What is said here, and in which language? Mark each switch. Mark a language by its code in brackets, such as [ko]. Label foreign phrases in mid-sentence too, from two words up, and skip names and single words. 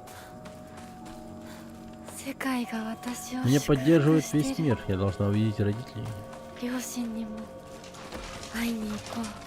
[ja] 世界が私を [ru] Меня [ja] 祝福 [ru] поддерживает [ja] している [ru] весь мир. Я должна увидеть родителей. [ja] 両親にも会いに行こう。